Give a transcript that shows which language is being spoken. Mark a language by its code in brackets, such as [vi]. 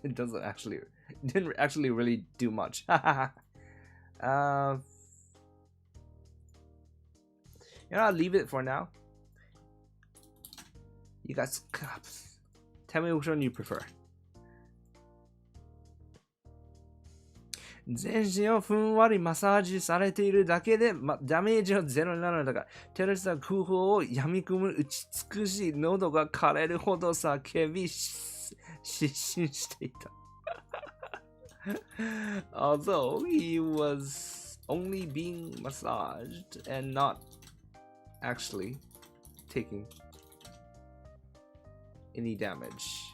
[en] It didn't actually really do much. I'll leave it for now. You guys, tell me which one you prefer. [ja] 全身をふんわりマッサージされているだけで、ダメージはゼロになるのだが、テレスは空砲を闇雲に打ち尽くし、喉が枯れるほど叫び失神していた。 [en] Although he was only being massaged and not actually taking any damage.